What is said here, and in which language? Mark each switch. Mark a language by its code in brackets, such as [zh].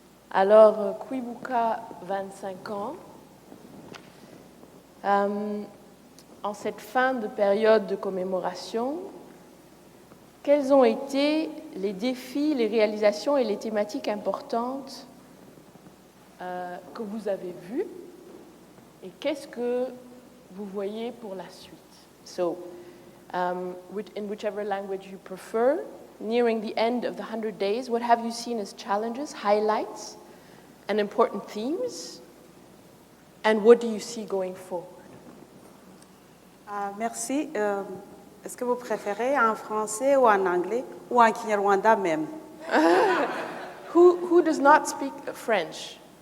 [fr] Alors, Kwibuka25 ans, en cette fin de période de commémoration, quels ont été les défis, les réalisations et les thématiques importantes que vous avez vues et qu'est-ce que vous voyez pour la suite? [en] So, in whichever language you prefer, nearing the end of the 100 days, what have you seen as challenges, highlights, and important themes? And what do you see going forward? [fr] Merci. Est-ce que vous préférez en français ou en anglais ou en Kinyarwanda même? [en] Who does not speak French?